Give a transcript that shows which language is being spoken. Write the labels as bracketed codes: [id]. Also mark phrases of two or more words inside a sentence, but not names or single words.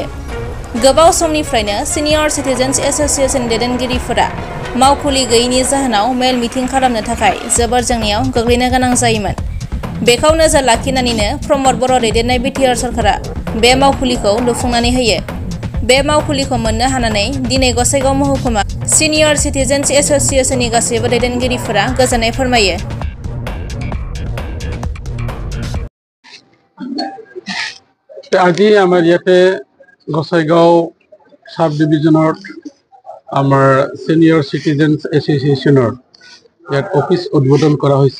[brx] गोबाव समनिफ्रायनो सिनियर सिटिजेन्स एसोसिएशननि दैदेनगिरिफोरा मावखुलि गैयैनि जाहोनाव मेल मिटिं खालामनो थाखाय जोबोर जेंनायाव गोग्लैनो गोनां जायोमोन। बेखौ नोजोर लाखिनानैनो प्रमद बर' दैदेननाय बिटिआर सरकारा बे मावखुलिखौ लुफुंनानै होयो। बे मावखुलिखौ मोननो हानानै दिनै गसाइगाव महकुमा सिनियर सिटिजेन्स एसोसिएशननि गासैबो दैदेनगिरिफोरा गोजोननाय फोरमायो। [as] আজি আমাৰ ইয়াতে গসাইগাঁও সাব ডিভিজনৰ আমাৰ সিনিয়ৰ সিটিজেন্স এছ'চিয়েশ্যনৰ ইয়াত অফিচ উদ্বোধন কৰা হৈছে।